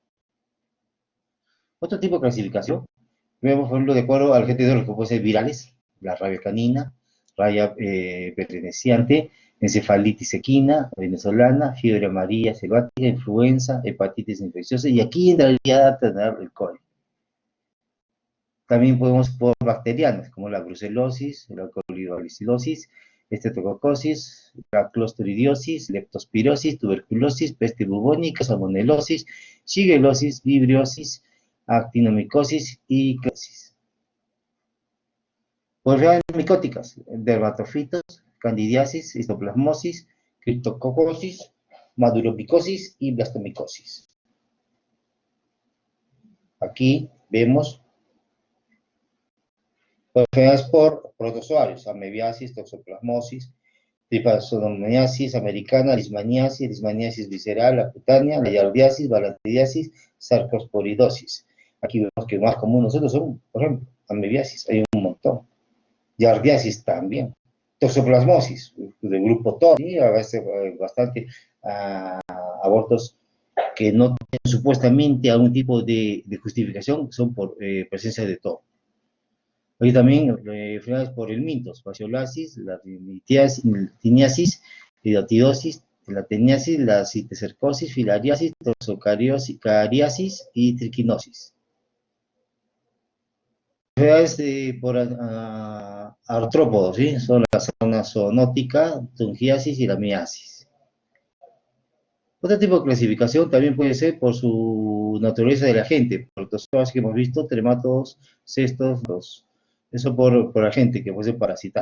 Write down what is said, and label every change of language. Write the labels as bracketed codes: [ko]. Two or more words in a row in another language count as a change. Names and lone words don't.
[es] Otro tipo de clasificación, vemos por ejemplo de acuerdo al agente que puede ser virales, la rabia canina, rabia perteneciente, encefalitis equina, venezolana, fiebre amarilla selvática, influenza, hepatitis infecciosa, y aquí entraría a tener el cólera. También podemos por bacterianas, como la brucelosis, la colibribacillosis, estreptococosis, la clostridiosis, leptospirosis, tuberculosis, peste bubónica, salmonelosis, shigellosis, vibriosis, actinomicosis y closis. Por enfermedades micóticas, dermatofitos, candidiasis, histoplasmosis, criptococosis, maduromicosis y blastomicosis. Aquí vemos enfermedades por protozoarios, amebiasis, toxoplasmosis, tripanosomiasis americana, lismaniasis visceral, la cutánea, la yardiasis, balantidiasis, sarcosporidosis. Aquí vemos que más común nosotros son, por ejemplo, amebiasis, hay un montón. Yardiasis también. Toxoplasmosis, de grupo TOR, ¿sí? A veces bastante abortos que no tienen supuestamente algún tipo de justificación, son por presencia de TOR. Hay también enfermedades por el mintos, fasciolasis, la tiniasis, hidatidosis, la teniasis, la citocercosis, filariasis, toxocariasis y triquinosis. Enfermedades por artrópodos, ¿sí? Son la zona zoonótica, tungiasis y la miasis. Otro tipo de clasificación también puede ser por su naturaleza del agente, por los que hemos visto, trematodos, cestos, eso por agente, que puede ser parasitario.